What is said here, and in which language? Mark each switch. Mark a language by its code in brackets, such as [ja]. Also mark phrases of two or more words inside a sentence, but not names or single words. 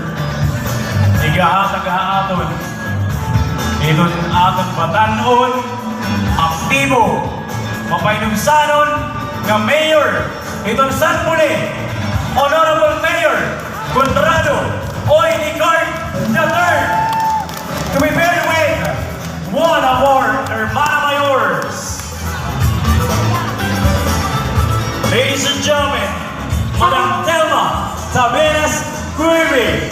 [war] Igahatag-haaton. Iton atong batanon, aktibo, mapainumsanon nga Mayor iton Sanpuli, Honorable Mayor Conrado Oy Nicart III, [en] to be paired with one of our Hermana Mayors. Ladies and gentlemen, Madam Telma Taberas Cueve.